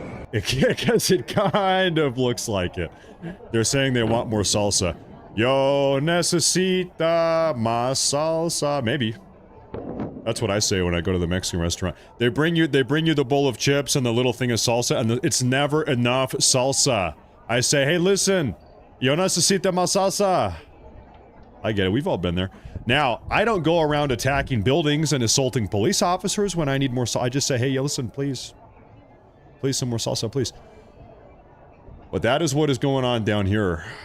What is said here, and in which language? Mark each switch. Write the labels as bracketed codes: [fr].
[en] Because it kind of looks like it. They're saying they want more salsa. [es] Yo necesita más salsa. [en] Maybe. That's what I say when I go to the Mexican restaurant. They bring you the bowl of chips and the little thing of salsa, and it's never enough salsa. I say, hey, listen, [es] yo necesita más salsa. [en] I get it. We've all been there. Now, I don't go around attacking buildings and assaulting police officers when I need more salsa. I just say, hey, listen, please. Please, some more salsa, please. But that is what is going on down here.